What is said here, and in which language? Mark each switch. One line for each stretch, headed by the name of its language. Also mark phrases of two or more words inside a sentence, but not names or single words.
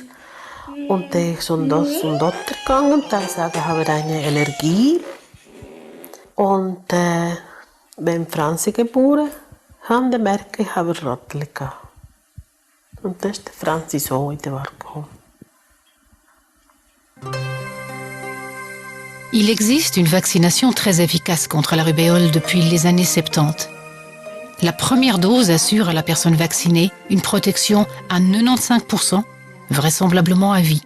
German: Und dann ist zum Doktor gegangen und dann gesagt, ich habe eine Allergie. Und wenn Franzi geboren haben, dann merke ich, ich habe Rottel gehabt. Und dann ist der Franzi so in die Welt gekommen.
French: Il existe une vaccination très efficace contre la rubéole depuis les années 70. La première dose assure à la personne vaccinée une protection à 95%, vraisemblablement à vie.